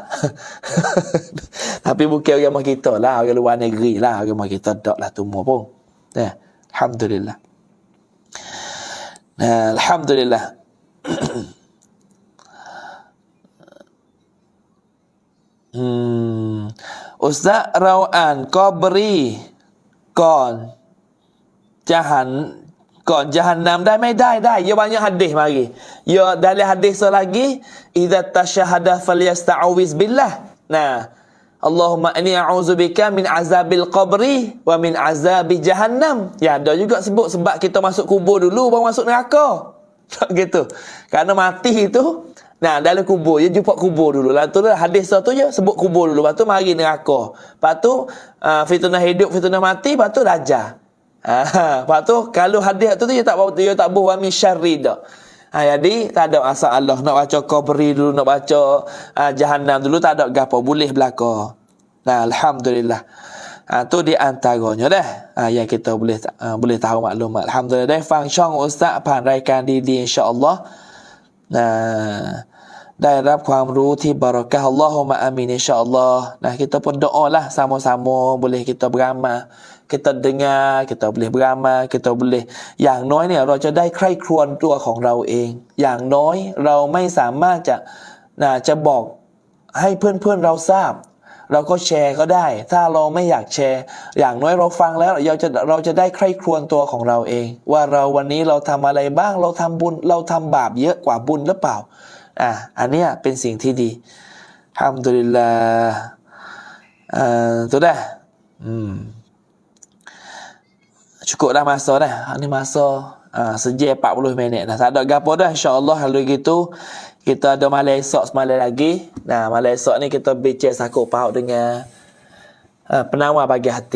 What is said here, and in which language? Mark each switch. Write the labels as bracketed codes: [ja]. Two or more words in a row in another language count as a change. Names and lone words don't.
[ms] Tapi bukan agama kita lah, orang luar negeri lah, agama kita tak lah semua pun. Alhamdulillah. Alhamdulillah. [ar] Ustaz [th] เราอ่านกอบรีก่อนJahannamได้ไม่ได้ [ms] ya banyak hadis mari ya dalam hadis lagi [ar] إذا تشهد فليستعذ بالله اللهم إني أعوذ بك من عذاب القبر ومن عذاب جهنم. [ms] Ya ada juga sebut sebab kita masuk kubur dulu baru masuk neraka. Tak gitu. Karena mati itu dalam kubur dia jumpa kubur dulu. Lah tu hadis tu je sebut kubur dulu. Lepas tu mari neraka. Lepas tu fitnah hidup, fitnah mati, lepas tu dajjal. Lepas tu kalau hadis tu dia tak buh [ar] من شر [ms] dah. Jadi tak ada masalah nak baca qabri dulu, nak baca jahannam dulu, tak ada gapo, boleh belaka. Alhamdulillah. Tu di antaranya dah. Yang kita boleh tahu maklumat. Alhamdulillah dah function ustaz [th] ผ่านรายการดีๆ insya-Allah ได้รับความรู้ที่บารอกะฮ์อัลลอฮุมะอามีน insya-Allah. [ms] Kita pun doalah sama-sama, boleh kita beramal, kita dengar, kita boleh beramal, kita boleh [th] อย่างน้อยเนี่ยเราจะได้ใคร่ครวญตัวของเราเองอย่าง น้อยเราไม่สามารถจะบอกให้เพื่อนๆเราทราบเราก็แชร์ก็ได้ถ้าเราไม่อยาก แชร์อย่างน้อยเราฟังแล้วเราจะได้ใคร่ครวญตัวของเราเองว่าเราวันนี้เราทำอะไรบ้างเราทำบุญเราทำบาปเยอะกว่าบุญหรือเปล่าอันเนี้ยเป็นสิ่งที่ดีอัลฮัมดุลิลลาห์ [ms] tu dah cukup dah masa dah ni masa sejam 40 minit dah tak ada gapo dah insya-Allah. Kalau gitu kita ada malam esok semalam lagi. Malam esok ni kita bincang sakut paut dengan penawar bagi hati.